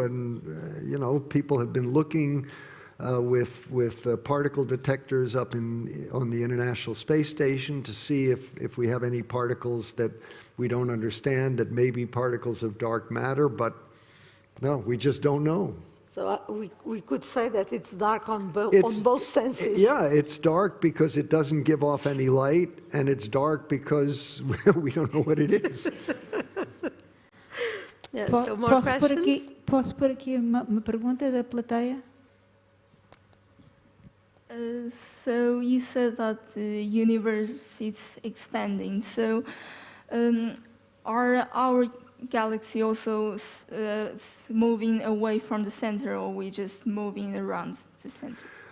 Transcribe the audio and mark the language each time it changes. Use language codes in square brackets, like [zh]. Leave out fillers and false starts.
[en] And, people have been looking with particle detectors up on the International Space Station to see if we have any particles that we don't understand that may be particles of dark matter, but no, we just don't know. So we could say that it's dark on both senses. Yeah, it's dark because it doesn't give off any light, and it's dark because we don't know what it is. Yeah, so more questions? [pt] Posso pôr aqui uma pergunta da plateia? [en] So you said that the universe is expanding. So are our galaxy also moving away from the center, or we just moving around the center?